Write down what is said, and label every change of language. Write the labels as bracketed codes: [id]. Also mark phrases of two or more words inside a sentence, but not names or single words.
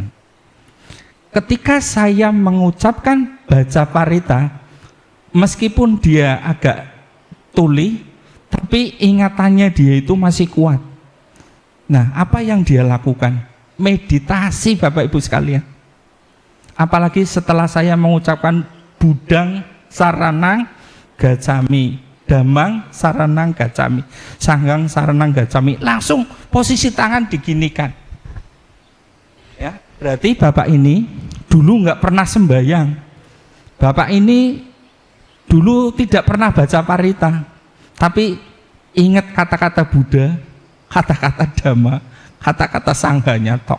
[id] Ketika saya mengucapkan baca parita, meskipun dia agak tuli, tapi ingatannya dia itu masih kuat. Nah, apa yang dia lakukan? Meditasi, Bapak Ibu sekalian. Apalagi setelah saya mengucapkan [pi] budang saranang gacami, damang saranang gacami, sanggang saranang gacami. [id] Langsung posisi tangan diginikan. Ya, berarti bapak ini dulu nggak pernah sembahyang. Bapak ini dulu tidak pernah baca parita, tapi ingat kata-kata Buddha, kata-kata Dhamma, kata-kata sanghanya tok.